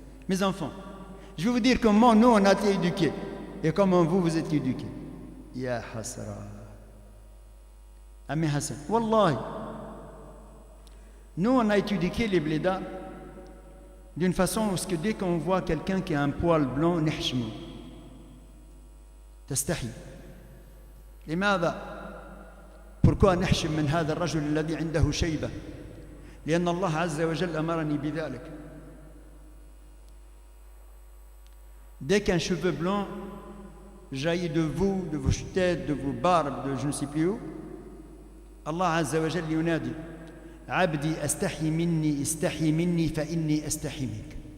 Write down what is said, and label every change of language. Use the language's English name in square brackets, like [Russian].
[French] Mes enfants, je vais vous dire comment nous on a été éduqués et comment vous êtes éduqués. [Arabic] Ya hasra. [French] Ami Hassan, Wallahi, nous on a été éduqués les blédas d'une façon où que dès qu'on voit quelqu'un qui a un poil blanc, [Arabic] نحشمه. تستحي. لماذا؟ [French] Pourquoi [Arabic] نحشم من هذا الرجل الذي عنده شيبة؟ لأن الله عز وجل أمرني بذلك. [French] Dès qu'un cheveu blanc jaillit de vous, de vos têtes, de vos barbes, de je ne sais plus où, Allah Azza wa Jal [Arabic] ينادي عبدي أستحي مني استحي مني فإني أستحي منك.